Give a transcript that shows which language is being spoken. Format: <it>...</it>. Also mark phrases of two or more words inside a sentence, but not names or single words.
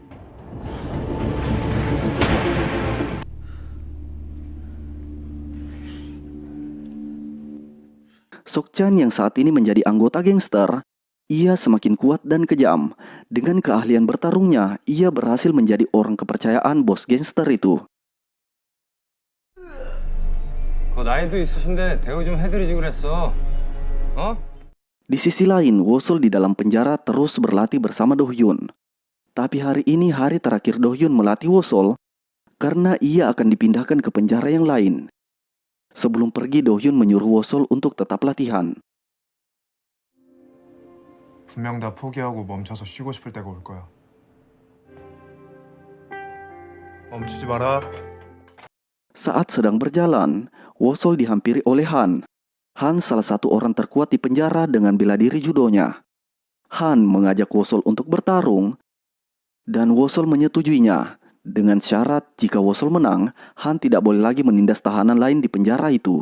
<id>Sok-chan yang saat ini menjadi anggota gangster, ia semakin kuat dan kejam. Dengan keahlian bertarungnya, ia berhasil menjadi orang kepercayaan bos gangster itu.</id> <ko>나이도 있으신데 대우 좀 해드리지 그랬어. 어?</ko> <id>Di sisi lain, Wosol di dalam penjara terus berlatih bersama Do Hyun. Tapi hari ini hari terakhir Do Hyun melatih Wosol karena ia akan dipindahkan ke penjara yang lain. Sebelum pergi, Do Hyun menyuruh Wosol untuk tetap latihan.</id> <ko>분명 다 포기하고 멈춰서 쉬고 싶을 때가 올 거야. 멈추지 마라.</ko> <id>Saat sedang berjalan, Wosol dihampiri oleh Han. Han salah satu orang terkuat di penjara dengan bela diri judonya. Han mengajak Wosol untuk bertarung, dan Wosol menyetujuinya. Dengan syarat jika Wosol menang, Han tidak boleh lagi menindas tahanan lain di penjara itu.</id>